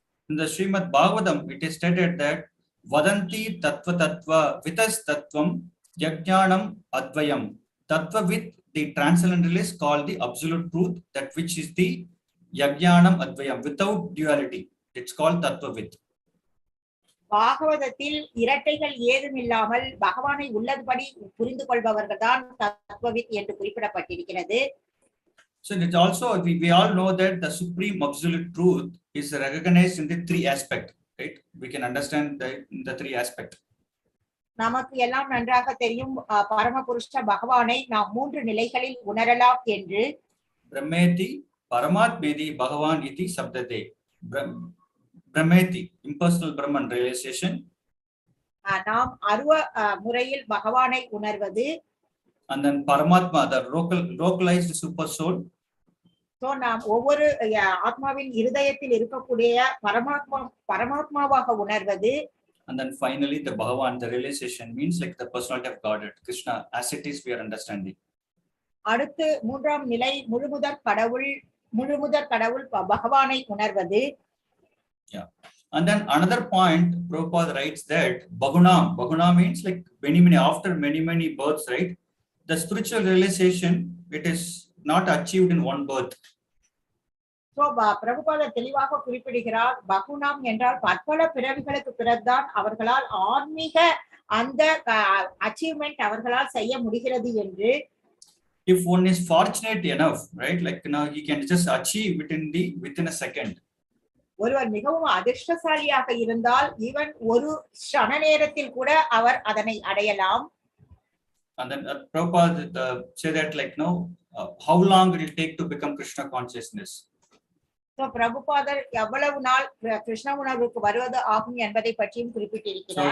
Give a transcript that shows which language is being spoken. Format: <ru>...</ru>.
<en>In the Srimad Bhagavatam, it is stated that</en> <sa>vadanti tattva vitas tattvam jñānam advayam.</sa> <en>Tattvavit, the transcendentalist, called the absolute truth, that which is the jñānam advayam, without duality. It's called tattvavit.</en> <ta>பாகவதத்தில் இரட்டைகள் ஏதும் இல்லாமல் பகவானை உள்ளபடி புரிந்து கொள்பவர்கள் தான் தத்துவவித் என்று குறிப்பிடப்பட்டிருக்கிறது.</ta> <en>So it also we all know that the supreme absolute truth is recognized in the three aspects, right? We can understand the three aspects.</en> <ta>நமக்கு எல்லாம் நன்றாக தெரியும், பரமபுருஷ பகவானை நாம் மூன்று நிலைகளில் உணரலாம் என்று.</ta> <sa>பிரம்மேதி பரமாத்மேதி பகவான் இதி சப்ததே.</sa> <en>Brahmeti, impersonal Brahman realization.</en> <ta>நாம் அருவ முறையில் பகவானை உணர்வது.</ta> <en>And then Paramatma, the localized super soul.</en> <ta>So நாம் ஒவ்வொரு ஆத்மாவின் இருதயத்தில் இருக்கக்கூடிய பரமாத்மாவாக உணர்வது.</ta> <en>And then finally the Bhagavan, the realization means like the personality of Godhead, Krishna, as it is we are understanding.</en> <ta>அடுத்து மூன்றாம் நிலை முழுமுதற் கடவுள் பகவானை உணர்வது.</ta> <en>Yeah. And then another point, Prabhupada writes that bahūnām means like after many births, right? The spiritual realization, it is not achieved in one birth.</en> <ta>So Prabhupada தெளிவாக குறிப்பிடுகிறார், பகுநாம் என்றால் பற்பல பிறவிகளுக்கு பிறகுதான் அவர்களால் ஆன்மீக அந்த அச்சீவ்மெண்ட் அவர்களால் செய்ய முடிகிறது என்று.</ta> <en>If one is fortunate enough, right? Like he can just achieve within a second.</en> <ta>ஒருவர் மிகவும் அதிர்ஷ்டசாலியாக இருந்தால் ஈவன் ஒரு க்ஷண நேரத்தில் கூட அவர் அதனை அடையலாம்.</ta> <en>And then Prabhupada say that how long it will take to become Krishna consciousness.</en> <ta>So Prabhupada எவ்வளவு நாள் கிருஷ்ண உணர்வுக்கு வருவது ஆகும் என்பதை பற்றியும் குறிப்பிட்டிருக்கிறார்.</ta>